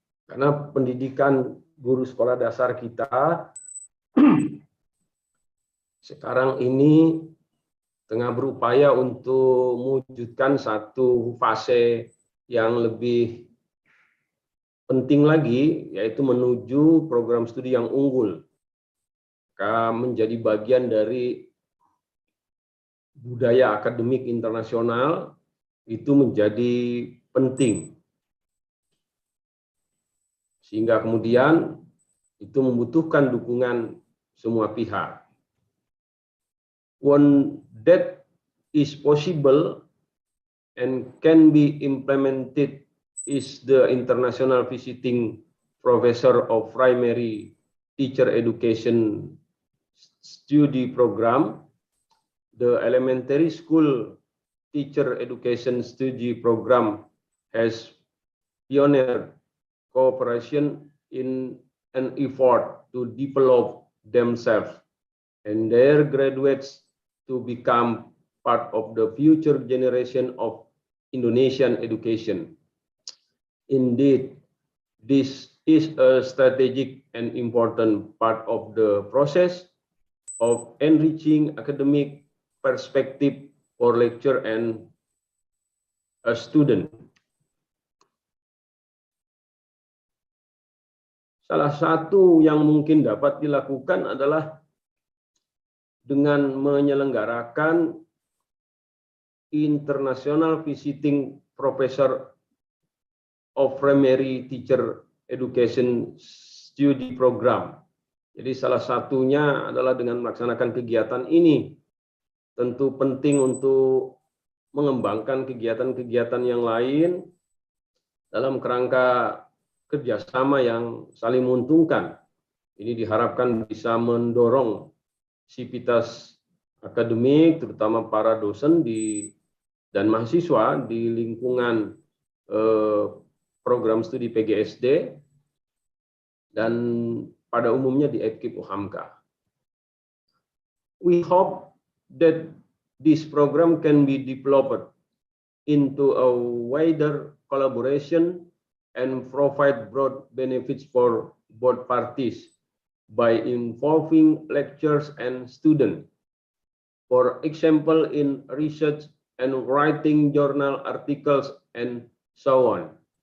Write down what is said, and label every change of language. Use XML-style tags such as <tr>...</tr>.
<id>Karena pendidikan guru sekolah dasar kita sekarang ini tengah berupaya untuk mewujudkan satu fase yang lebih penting lagi, yaitu menuju program studi yang unggul, menjadi bagian dari budaya akademik internasional. Itu menjadi penting, sehingga kemudian itu membutuhkan dukungan semua pihak.</id> <en>One that is possible and can be implemented is the International Visiting Professor of Primary Teacher Education Study Program. The Elementary School Teacher Education Study Program has pioneered cooperation in an effort to develop themselves and their graduates to become part of the future generation of Indonesian education. Indeed, this is a strategic and important part of the process of enriching academic perspective for lecturer and a student.</en> <id>Salah satu yang mungkin dapat dilakukan adalah dengan menyelenggarakan International Visiting Professor of Primary Teacher Education Study Program. Jadi salah satunya adalah dengan melaksanakan kegiatan ini. Tentu penting untuk mengembangkan kegiatan-kegiatan yang lain dalam kerangka kerjasama yang saling menguntungkan. Ini diharapkan bisa mendorong sivitas akademik, terutama para dosen dan mahasiswa di lingkungan program studi Pgsd dan pada umumnya di Fkip Uhamka.</id> <en>We hope that this program can be developed into a wider collaboration and provide broad benefits for both parties, by involving lectures and students. For example, in research and writing journal articles and so on.</en>